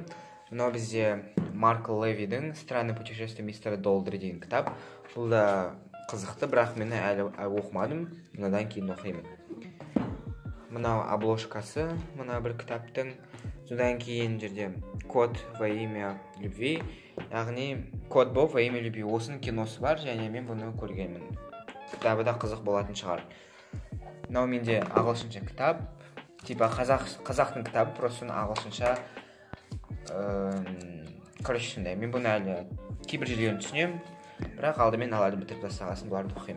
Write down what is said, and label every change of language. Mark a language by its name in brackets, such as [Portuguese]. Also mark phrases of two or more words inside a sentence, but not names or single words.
[Kazakh] Мынау бізде Марк Левидің «Странное путешествие мистера Долдри» деген кітап. Бұл да қызықты, бірақ мені әлі оқымадым. Мынадан кейін оқимын. Мынау обложкасы, мына бір кітаптың. Содан кейін жерде «Код во имя любви», яғни «Код Боб во имя любви». Осының киносы бар, және мен бұны көргенмін. Кітабы да қызық болатын шығар. Мынау менде ағылшынша кітап, типа қазақтың кітабы, просто ағылшынша. Короче, сондай. Мен бұны әлі кейбір жерлерін түсінемін, бірақ алдымен аларды бітіріп тастағасын бұларды оқимын.